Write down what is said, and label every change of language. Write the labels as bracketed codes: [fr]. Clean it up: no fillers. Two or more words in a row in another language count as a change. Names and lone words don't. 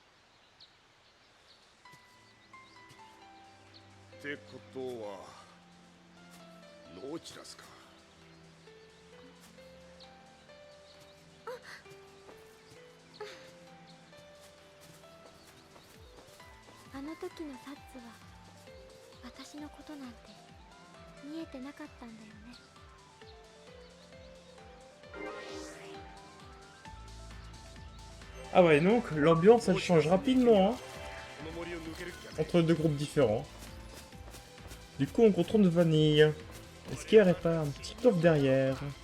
[ja] ってことはノーチラスか。あの時のサッツは私のことなんて見えてなかったんだよね。 [fr] Ah ouais, donc l'ambiance elle change rapidement hein, entre deux groupes différents. Du coup on contourne Vanille. Est-ce qu'il n'y aurait pas un petit coffre derrière?